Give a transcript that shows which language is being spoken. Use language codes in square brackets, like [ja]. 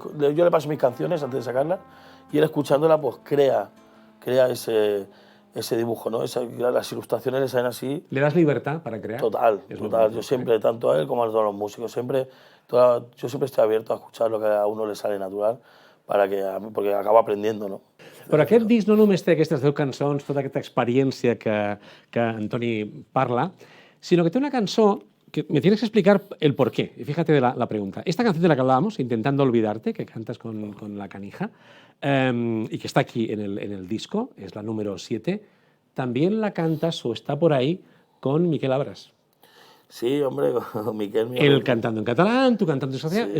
[es] Yo le paso mis canciones antes de sacarlas y él escuchándola pues crea ese dibujo, ¿no? Las ilustraciones le salen así. ¿Le das libertad para crear? Total, Es total. muy bueno, Yo siempre, tanto a él como a todos los músicos, yo siempre estoy abierto a escuchar lo que a uno le sale natural, porque acabo aprendiendo, ¿no? [ca] Però aquest disc no només té aquestes 10 cançons, tota aquesta experiència que Antoni parla, sino que té una cançó que [es] me tienes que explicar el porqué. Y fíjate de la pregunta. Esta canción de la que hablábamos, Intentando olvidarte, que cantas con La Canija, y que está aquí en el disco, es la número 7, también la cantas o está por ahí con Miquel Abras. Sí, hombre, Miquel... Él cantando en catalán, tú cantando en social.